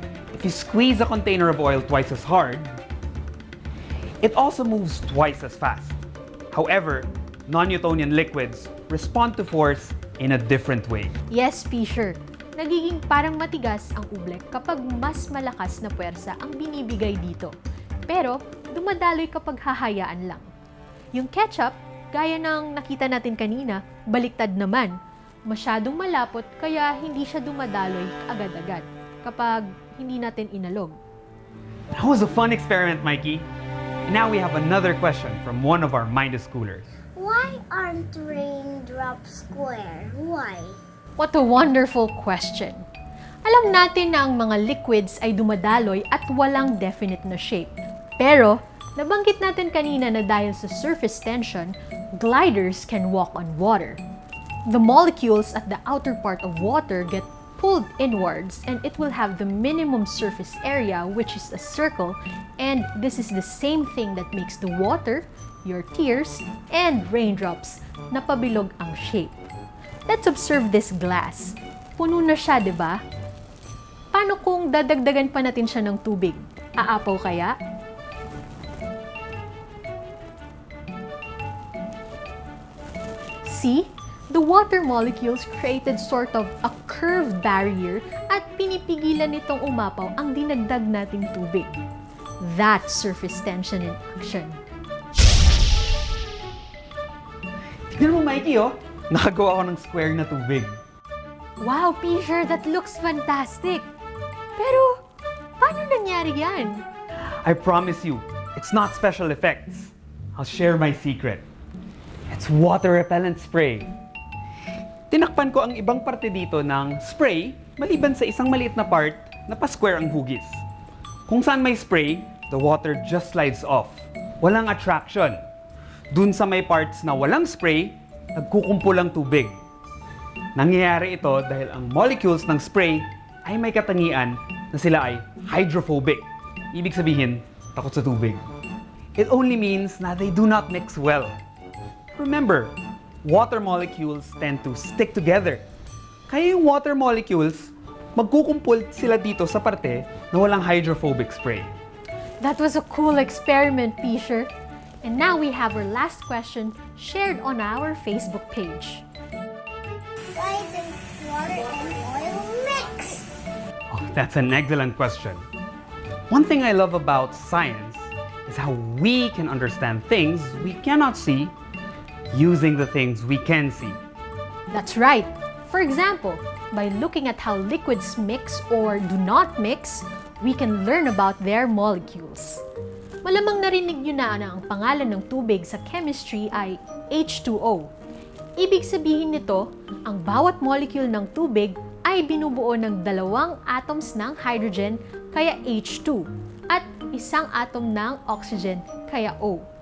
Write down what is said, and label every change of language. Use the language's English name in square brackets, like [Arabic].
[English] If you squeeze a container of oil twice as hard, it also moves twice as fast. However, non-Newtonian liquids respond to force in a different way. Yes, Fisher. [Filipino] Nagiging parang matigas ang oobleck kapag mas malakas na puwersa ang binibigay dito. Pero, dumadaloy kapag hahayaan lang. Yung ketchup, gaya ng nakita natin kanina, baliktad naman. Masyadong malapot kaya hindi siya dumadaloy agad-agad kapag hindi natin inalog. [English] That was a fun experiment, Mikey. And now we have another question from one of our Mindus schoolers. Why aren't raindrops square? Why? What a wonderful question! [Filipino] Alam natin na ang mga liquids ay dumadaloy at walang definite na shape. Pero, nabanggit natin kanina na dahil sa surface tension, [English] gliders can walk on water. The molecules at the outer part of water get pulled inwards and it will have the minimum surface area, which is a circle, and this is the same thing that makes the water, your tears, and raindrops [Filipino] na pabilog ang shape. [English] Let's observe this glass. [Filipino] Puno na siya, di ba? Paano kung dadagdagan pa natin siya ng tubig? Aapaw kaya? [English] See? The water molecules created sort of a curved barrier [Filipino] at pinipigilan nitong umapaw ang dinagdag nating tubig. [English] That's surface tension in action. [Filipino] Tignan mo, Mikey, oh. Nakagawa ko ng square na tubig. [English] Wow, Fisher, that looks fantastic! [Filipino] Pero, paano nangyari yan? [English] I promise you, it's not special effects. I'll share my secret. It's water repellent spray. [Filipino] Tinakpan ko ang ibang parte dito ng spray maliban sa isang maliit na part na pa-square ang hugis. Kung saan may [English] spray, the water just slides off. [Filipino] Walang attraction. Dun sa may parts na walang spray, nagkukumpul ang tubig. Nangyayari ito dahil ang molecules ng spray ay may katangian na sila ay hydrophobic. Ibig sabihin, takot sa tubig. [English] It only means na they do not mix well. Remember, water molecules tend to stick together. [Filipino] Kaya yung water molecules, magkukumpul sila dito sa parte na walang hydrophobic spray. [English] That was a cool experiment, Fisher. And now we have our last question shared on our Facebook page. Why does water and oil mix? Oh, that's an excellent question. One thing I love about science is how we can understand things we cannot see using the things we can see. That's right. For example, by looking at how liquids mix or do not mix, we can learn about their molecules. [Filipino] Malamang narinig nyo na ang pangalan ng tubig sa chemistry ay H2O. Ibig sabihin nito, ang bawat molecule ng tubig ay binubuo ng 2 atoms ng hydrogen, kaya H2, at 1 atom ng oxygen, kaya O.